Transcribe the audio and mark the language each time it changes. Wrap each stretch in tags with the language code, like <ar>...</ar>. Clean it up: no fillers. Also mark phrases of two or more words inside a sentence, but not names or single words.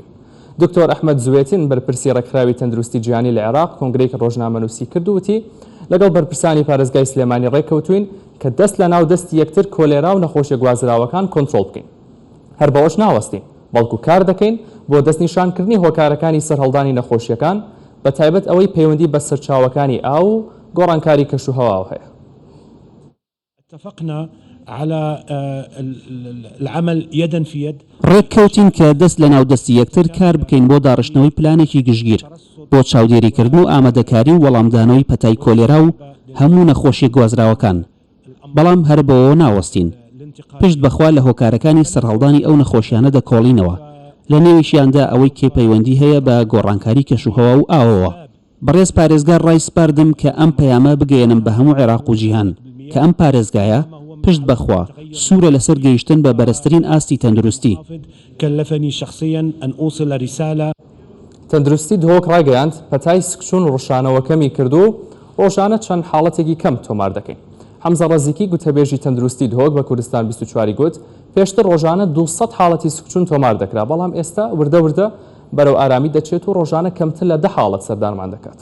<ckb>دکتۆر ئەحمەد زوێتین بەرپرسی ڕێکخراوی تەندروستی جیهانی لە عێراق کۆنگرەیەک ڕۆژنامەنووسی کرد و وتی لەگەڵ بەرپرسانی پارێزگای سلێمانی ڕێککەوتوین کە دەست لە ناو دەستی یەکتر کۆلێرا و نەخۆشیە گوازراوەکان کۆنتڕۆل بکەین. هەر بەوەش ناوەستین، بەڵکو کار دەکەین بۆ دەستنیشانکردنی هۆکارەکانی سەرهەڵدانی نەخۆشیەکان بە تایبەت ئەوەی پەیوەندی بە سەرچاوەکانی ئاو و گۆڕانکاری کەشوهەوا هەیە.</ckb> <ar>اتفقنا على العمل يدا في يد.</ar> <ckb>ڕێککەوتین کە دەست لە ناو دەستی یەکتر کار بکەین بۆ داڕشتنەوەی پلانێکی گشتگیر بۆ چاودێریکردن و ئامادەکاری و وەڵامدانەوەی پەتای کۆلێرا و هەموو نەخۆشی گوازراوەکان، بەڵام هەر بەوە ناوەستین. پشت بەخوا لە هۆکارەکانی سەرهەڵدانی ئەو نەخۆشیانە دەکۆڵینەوە، لە نێویشیاندا ئەوەی کێ پەیوەندی هەیە بە گۆڕانکاری کەشوهەوا و ئاوەوە. بەڕێز پارێزگار ڕای سپاردم کە ئەم پەیامە بگەێنم بە هەموو عێراق و جیهان کە ئەم پارێزگایە پشت بەخوا سوورە لەسەر گەیشتن بە بەرزترین ئاستی تەندروستی.</ckb> <ar>كلفني شخصيا أن أوصل رسالة.</ar> <ckb>تەندروستی دهۆک ڕایگەیاند پەتای سکچون ڕۆژانەوە کەمی کردو ڕۆژانە چەند حاڵەتێکی کەم تۆمار دەکەین. حەمزە ڕەزیکی گوتەبێژی تەندروستی دهۆک بە کوردستان 24 گوت پێشتر ڕۆژانە 200 حاڵەتی سکچون تۆمار دەکرا، بەڵام ئێستا وردە وردە بەرەو ئارامی دەچێت و ڕۆژانە کەمتر لە 10 حاڵەت سەردانمان دەکات.</ckb>